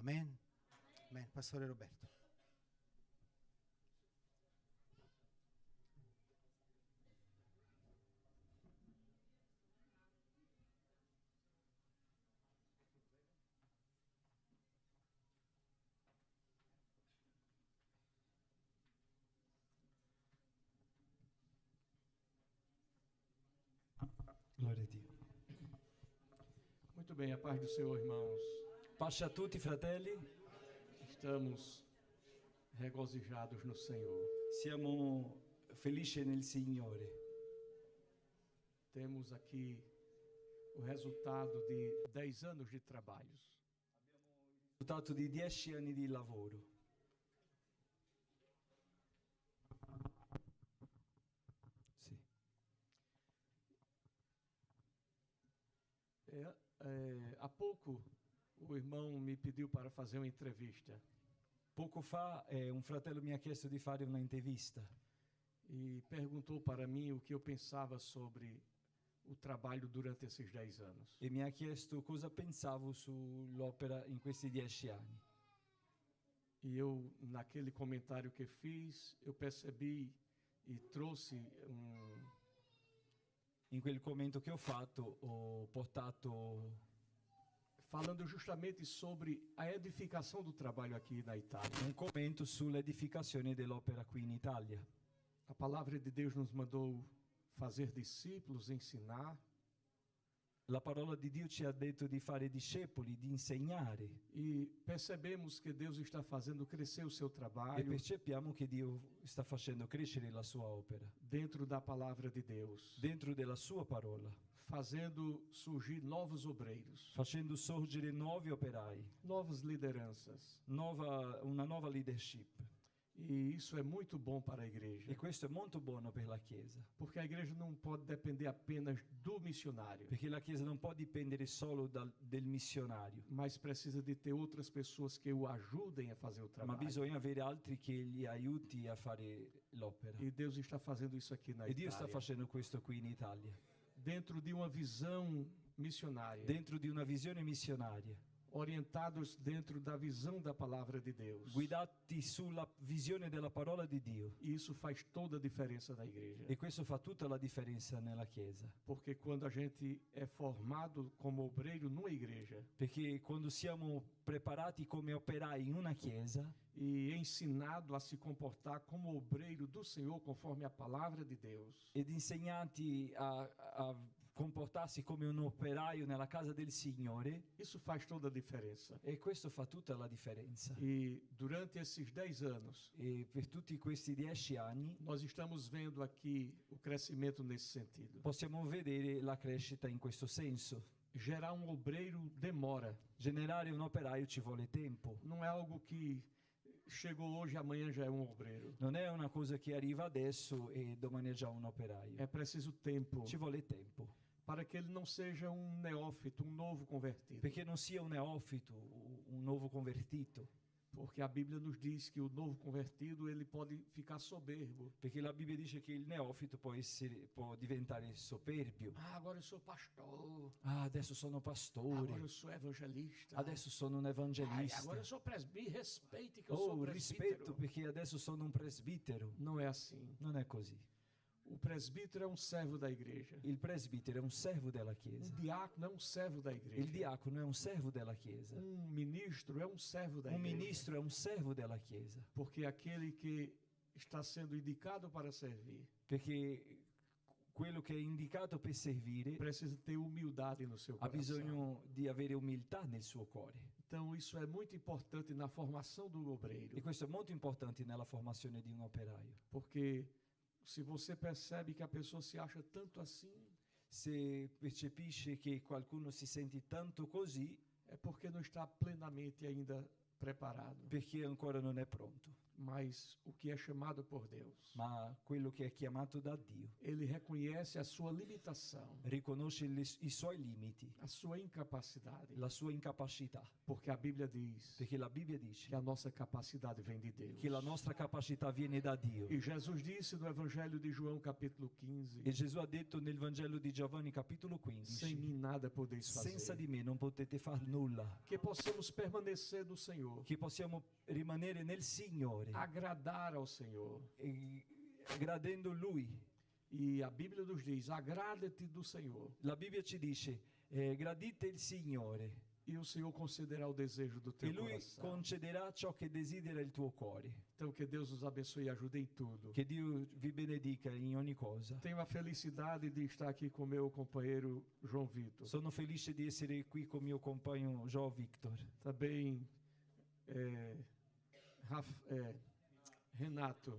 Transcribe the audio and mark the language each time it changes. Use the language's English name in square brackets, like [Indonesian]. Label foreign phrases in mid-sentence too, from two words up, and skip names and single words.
[Italian] Amen. Amen. Pastore Roberto. Glória a Dio. [Portuguese] Muito bem, a paz do Senhor, irmãos. [Italian] Pace a tutti, fratelli. [Portuguese] Estamos regozijados no Senhor. [Italian] Siamo felici nel Signore. [Portuguese] Temos aqui o resultado de 10 anos de trabalhos. [Italian] Risultato di 10 anni di lavoro. Sì. [Portuguese] Há pouco o irmão me pediu para fazer uma entrevista [Italian] Poco fa un fratello mi ha chiesto di fare una intervista [Portuguese] e perguntou para mim o que eu pensava sobre o trabalho durante esses 10 anos. [Italian] e mi ha chiesto cosa pensavo sull'opera in questi 10 anni. [Portuguese] E eu, naquele comentário que fiz, eu percebi e trouxe [Italian] In quel commento che ho fatto ho portato, [Portuguese] falando justamente sobre a edificação do trabalho aqui na Itália. [Italian] un commento sull'edificazione dell'opera qui in Italia. [Portuguese] A palavra de Deus nos mandou fazer discípulos, ensinar, [Italian] La parola di Dio ci ha detto di fare discepoli, di insegnare, [Portuguese] e percebemos que Deus está fazendo crescer o seu [Italian] e [Portuguese] trabalho [Italian] percepiamo che Dio sta facendo crescere la sua opera [Portuguese] dentro da palavra de Deus, [Italian] dentro della sua parola, [Portuguese] fazendo surgir novos obreiros, [Italian] facendo sorgere nuovi operai, [Portuguese] novas lideranças. [Italian] una nuova leadership. [Portuguese] E isso é muito bom para a igreja, [Italian] E questo è molto buono per la Chiesa, [Portuguese] porque a igreja não pode depender apenas do missionário, [Italian] perché la Chiesa non può dipendere solo del missionario, [Portuguese] mas precisa de ter outras pessoas que o ajudem a fazer o [Italian] ma [Portuguese] trabalho. [Italian] bisogna avere altri che gli aiuti a fare l'opera. [Portuguese] E Deus está fazendo isso aqui na [Italian] E Dio sta [Portuguese] Itália, [Italian] facendo questo qui in Italia, [Portuguese] dentro de uma visão missionária, [Italian] dentro di una visione missionaria, [Portuguese] orientados dentro da visão da palavra de Deus. [Italian] guidati sulla visione della parola di Dio. [Portuguese] E isso faz toda a diferença na igreja, [Italian] E questo fa tutta la differenza nella Chiesa, [Portuguese] porque quando a gente é formado como obreiro numa igreja [Italian] perché quando siamo preparati come operai in una Chiesa [Portuguese] e ensinado a se comportar como obreiro do Senhor conforme a palavra de Deus, [Italian] ed insegnati a comportarsi come un operaio nella casa del Signore, [Portuguese] isso faz toda a diferença. [Italian] e questo fa tutta la differenza. [Portuguese] E durante esses 10 anos, [Italian] E per tutti questi 10 anni [Portuguese] nós estamos vendo aqui o crescimento nesse sentido. [Italian] possiamo vedere la crescita in questo senso. [Portuguese] Gerar um obreiro demora, [Italian] Generare un operaio ci vuole tempo. [Portuguese] não é algo que chegou hoje e amanhã já é um obreiro. [Italian] Non è una cosa che arriva adesso e domani è già un operaio. [Portuguese] É preciso tempo [Italian] Ci vuole tempo, [Portuguese] para que ele não seja um neófito, um novo convertido. [Italian] perché non sia un neofito, un nuovo convertito. [Portuguese] Porque a Bíblia nos diz que o novo convertido ele pode ficar soberbo. [Italian] Perché la Bibbia dice che il neofito può diventare soberbio. [Portuguese] Ah, agora eu sou pastor. [Italian] Ah, adesso sono pastore, [Portuguese] Agora eu sou evangelista. [Italian] adesso sono un [Portuguese] Ai, [Italian] evangelista. [Portuguese] agora eu sou presbítero. Respeite que eu sou [Italian] Oh, [Portuguese] presbítero. [Italian] rispetto perché adesso sono un presbitero. [Portuguese] Não é assim. [Italian] Non è così. [Portuguese] O presbítero é um servo da igreja. [Italian] Il presbitero è un servo della [Portuguese] Um [Italian] Chiesa. [Portuguese] diácono é um servo da [Italian] Il [Portuguese] igreja. [Italian] diacono è un servo della Chiesa. [Portuguese] Um ministro é um servo da [Italian] Un [Portuguese] igreja. [Italian] ministro è un servo della Chiesa. [Portuguese] Porque aquele que está sendo indicado para servir [Italian] Perché quello che è indicato per servire [Portuguese] precisa ter humildade no seu [Italian] ha [Portuguese] coração. [Italian] bisogno di avere umiltà nel suo cuore. [Portuguese] Então isso é muito importante na formação do obreiro. [Italian] E questo è molto importante nella formazione di un operaio. [Portuguese] Porque se você percebe que a pessoa se acha tanto assim, [Italian] Se percepisce che qualcuno si sente tanto così, [Portuguese] é porque não está plenamente ainda preparado. [Italian] perché ancora non è pronto. [Portuguese] Mas o que é chamado por Deus, [Italian] Ma quello che è chiamato da Dio [Portuguese] ele reconhece a sua limitação, [Italian] riconosce i suoi limiti, [Portuguese] a sua incapacidade, [Italian] la sua incapacità, [Portuguese] porque a Bíblia diz [Italian] perché la Bibbia dice [Portuguese] que a nossa capacidade vem de Deus. [Italian] che la nostra capacità viene da Dio. [Portuguese] E Jesus disse no Evangelho de João, capítulo 15, [Italian] E Gesù ha detto nel Vangelo di Giovanni capitolo [Portuguese] sem [Italian] 15, [Portuguese] mim nada podeis [Italian] senza [Portuguese] fazer. [Italian] di me non potete far nulla, [Portuguese] Que possamos permanecer no Senhor, [Italian] che possiamo rimanere nel Signore, [Portuguese] agradar ao Senhor. [Italian] e gradendo Lui. [Portuguese] E a Bíblia nos diz: agrada-te do Senhor, [Italian] La Bibbia ci dice, gradite il Signore [Portuguese] e o Senhor concederá o desejo do [Italian] e [Portuguese] teu [Italian] Lui [Portuguese] coração. [Italian] concederà ciò che desidera il tuo cuore. [Portuguese] Então que Deus nos abençoe e ajude em tudo. [Italian] Che Dio vi benedica in ogni cosa. [Portuguese] Tenho a felicidade de estar aqui com meu companheiro João Vitor. [Italian] Sono felice di essere qui con mio compagno João Victor, [Portuguese] Também Renato,